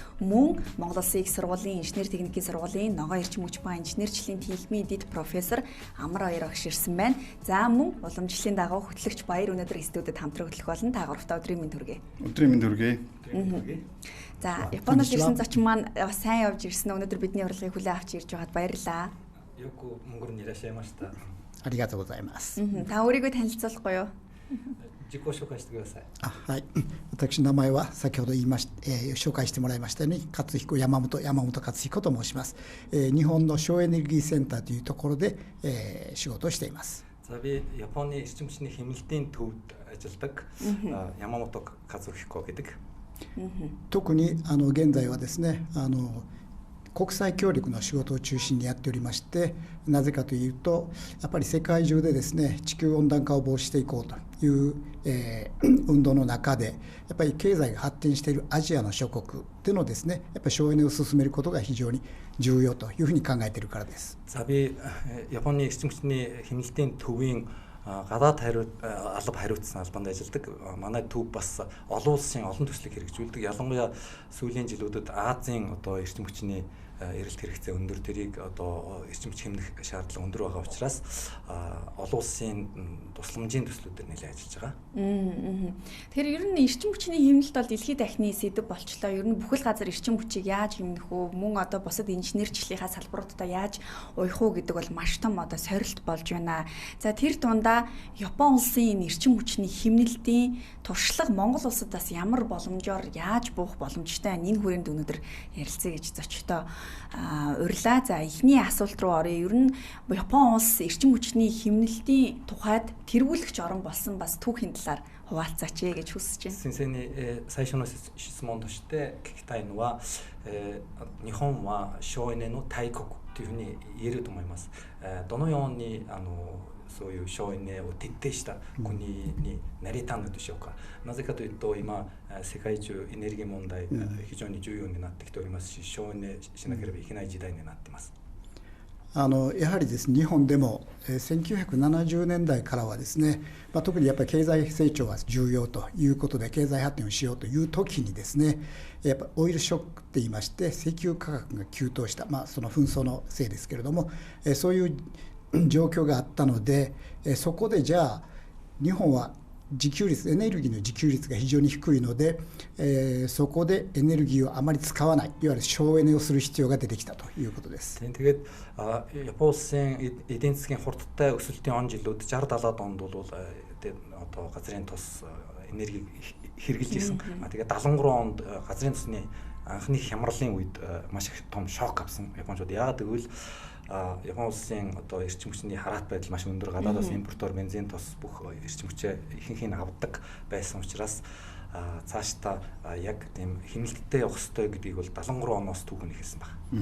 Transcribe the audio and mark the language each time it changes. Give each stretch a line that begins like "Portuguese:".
Mongolian: Мөн Монгол Улсын их сургуулийн инженер техникийн сургуулийн ногоон эрчим хүч ба инженерчлэлийн техникийн дид профессор Амар Баяр багш ирсэн байна. За мөн уламжлалын дагуу хөтлөгч Баяр өнөөдөр студиуд хамтран хөтлөх болно. Та гуравтаа өдрийн мэнд хүргэе. Өдрийн мэнд хүргэе. За Японоос ирсэн зочин маань бас сайн явж ирсэн. Өнөөдөр бидний урилгыг хүлээн авч ирж байгаад баярлалаа.
Japanese: Yoku Монголにいらっしゃいました。ありがとうございます。
Mongolian: Та өөрийгөө танилцуулахгүй юу?
Japanese: 自己紹介してください。はい。私の名前は先ほど言いまし紹介してもらいましたように勝彦山本勝彦と申します。日本の省エネルギーセンターというところで、仕事をしています。
Mongolian: За би Японы эрчим хүчний хэмнэлтийн төвд ажилладаг Ямамото Кацухико гэдэг.
Japanese: 特に現在はですね国際協力の仕事を中心にやっておりまして、なぜかというとやっぱり世界中でですね地球温暖化を防止していこうという、運動の中でやっぱり経済が発展しているアジアの諸国でのですねやっぱり省エネを進めることが非常に重要というふうに考えているからです。
Mongolian: За би Японы эрчим хүчний хэмнэлтийн төвийн гадаад алба хариуцсан албанд ажилладаг. Манай төв бас олон улсын олон төслийг хэрэгжүүлдэг. Ялангуяа сүүлийн жилүүдэд Азийн эрчим хүчний эрэлт хэрэгцээ өндөр, тэрийг эрчим хүч хэмнэх шаардлага өндөр байгаа учраас олон улсын тусламжийн төслүүдээр нэлээд ажиллаж байгаа. Тэгэхээр ер нь эрчим хүчний хэмнэлт бол дэлхийд дахны сэдэв болчлоо. Ер нь бүхэл газар эрчим хүчийг яаж хэмнэх вэ? Мөн бусад инженерчлийнхаа салбаруудаа яаж уях уу гэдэг бол маш том сорилт болж байна. За тэр дундаа Япон улсын эрчим хүчний хэмнэлтийн туршлага Монгол улсад бас ямар боломжоор яаж буух боломжтой энэ хүрээнд өнөөдөр ярилцъя гэж зочтой урилаа. За эхний асуулт руу оръё. Ер нь Япон улс эрчим хүчний хэмнэлтийн тухайд тэргүүлэгч орн болсон бас түүхийн талаар хуваалцаач гэж хүсэж байна.
Japanese: 先生に最初の質問として聞きたいのは、日本は省エネの大国というふうに言えると思います。どのようにそういう省エネを徹底した国になりたいのでしょうか。なぜかというと今世界中エネルギー問題非常に重要になってきておりますし、省エネしなければいけない時代になっています。やはりですね日本でも1970年代からはですね、特にやっぱり経済成長は重要ということで経済発展をしようという時にですねやっぱオイルショックって言いまして石油価格が急騰した、その紛争のせいですけれども、そういう状況があったので、そこでじゃあ日本は自給率エネルギーの自給率が非常に低いので、そこでエネルギーをあまり使わないいわゆる省エネをする必要が出てきたということです。
Mongolian: Тэгээд Япон улсын эдийн засгийн хурдтай өсөлтийн он жилүүд 60-70 онд бол газрын тус энерги хэрэгжилж ирсэн. Тэгээд 73 онд газрын тусны анхны хямралын үед маш их том шок авсан Япончууд. Яагаад гэвэл Япон улсын эрчим хүчний хараат байдал маш өндөр, гадаадаас импортоор бензин тус бүх эрчим хүчээ ихэнх нь авдаг байсан учраас цаашдаа яг тийм хэмнэлттэй явах ёстой гэдгийг бол 73 оноос түүхэн ихэлсэн байна.